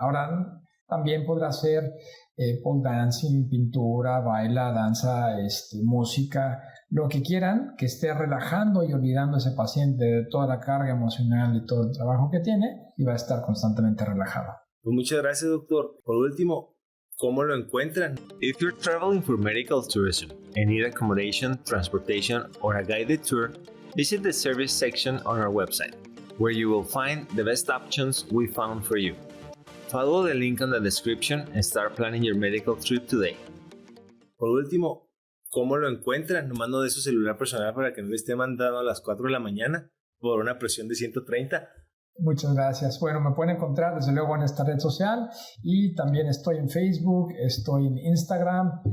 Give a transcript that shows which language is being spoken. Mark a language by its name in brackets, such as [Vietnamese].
[Spanish] Ahora, también podrá hacer pole dancing, pintura, baila, danza, música, lo que quieran, que esté relajando y olvidando a ese paciente de toda la carga emocional y todo el trabajo que tiene, y va a estar constantemente relajado. Pues muchas gracias, doctor. Por último, ¿cómo lo encuentran? [English] If you're traveling for medical tourism and need accommodation, transportation, or a guided tour, visit the service section on our website, where you will find the best options we found for you. Follow the link on the description and start planning your medical trip today. [Spanish] Por último, ¿cómo lo encuentran? Nomás no de su celular personal para que no le esté mandando a las 4 de la mañana por una presión de 130. Muchas gracias. Bueno, me pueden encontrar desde luego en esta red social, y también estoy en Facebook, estoy en Instagram.